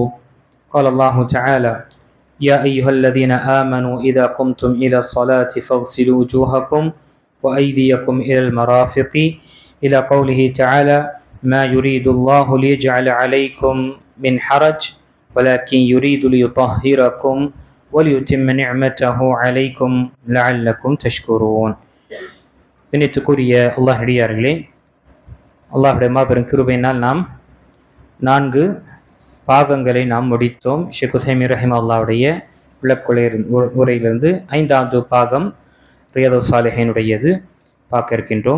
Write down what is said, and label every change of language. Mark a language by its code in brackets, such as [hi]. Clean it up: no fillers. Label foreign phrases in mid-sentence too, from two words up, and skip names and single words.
[ar] قال الله تعالى: يا أيها الذين آمنوا إذا قمتم إلى الصلاة فاغسلوا وجوهكم وأيديكم إلى المرافق إلى قوله تعالى: ما يريد الله ليجعل عليكم من حرج ولكن يريد ليطهركم وليتم نعمته عليكم لعلكم تشكرون. [ta] பின்னித்துக்குரிய அல்லாஹ் அடியார்களே, அல்லாஹுடைய மாபெரும் கிருபையினால் நாம் 4 பாகங்களை நாம் முடித்தோம். ஷேக் உசைமி ரஹிமஹுல்லாஹ்வுடைய விளக்குரை உரையிலிருந்து 5வது பாகம் ரியாதுஸ் சாலிஹீனுடையது பார்க்க இருக்கின்றோம்.